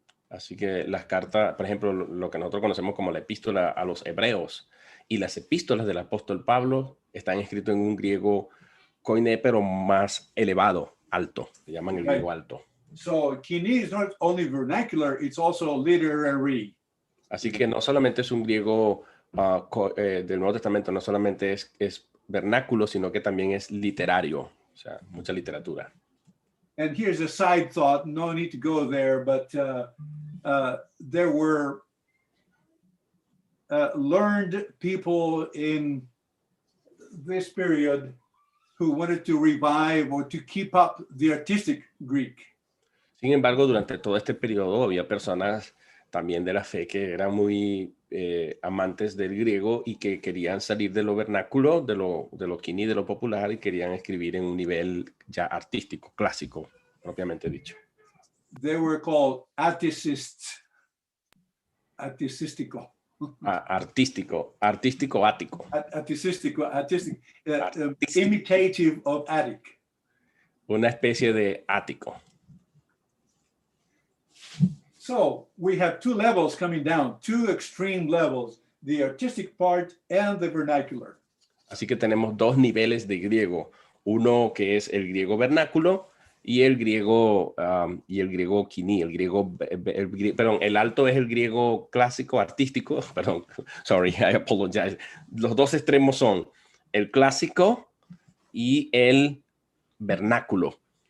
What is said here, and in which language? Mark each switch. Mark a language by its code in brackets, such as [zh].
[es] Así que las cartas, por ejemplo, lo que nosotros conocemos como la epístola a los hebreos y las epístolas del apóstol Pablo están escritos en un griego KOINE, pero más elevado, alto, le llaman el griego alto. [en] So KOINE is not only vernacular, it's also literary. [es] Así que no solamente es un griego del Nuevo Testamento, no solamente es vernáculo, sino que también es literario, o sea, mucha literatura. [en] And here's a side thought, no need to go there, but there were learned people in this period who wanted to revive or to keep up the artistic Greek. [es] Sin embargo, durante todo este periodo había personas también de la fe que eran muy amantes del griego y que querían salir de lo vernáculo, de lo quini, de lo popular, y querían escribir en un nivel ya artístico, clásico, propiamente dicho. [en] They were called articists. [es] Articistico. Artístico, ático. [en] Articistico, artistic, imitative of Attic. [es] Una especie de ático. [en] So we have two levels coming down, two extreme levels, the artistic part and the vernacular. [es] Así que tenemos dos niveles de griego, uno que es el griego vernáculo y el griego quini, perdón, el alto es el griego clásico artístico, perdón, [en] sorry, I apologize. [es] Los dos extremos son el clásico y el vernáculo.